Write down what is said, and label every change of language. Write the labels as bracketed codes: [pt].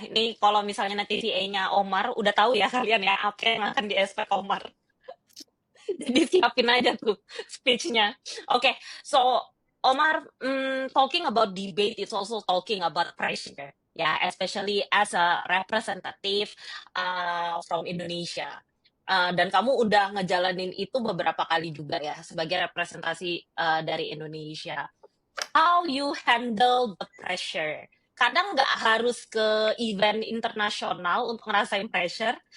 [id] Ini kalau misalnya nanti TA-nya Omar, udah tahu ya kalian ya apa yang akan di expect Omar. Jadi siapin aja tuh speech-nya. [en] Oke, so Omar, talking about debate is also talking about pressure. Ya, especially as a representative from Indonesia. [id] Dan kamu udah ngejalanin itu beberapa kali juga ya sebagai representasi dari Indonesia. [en] How you handle the pressure? [id] Kadang nggak harus ke event internasional untuk ngerasain pressure.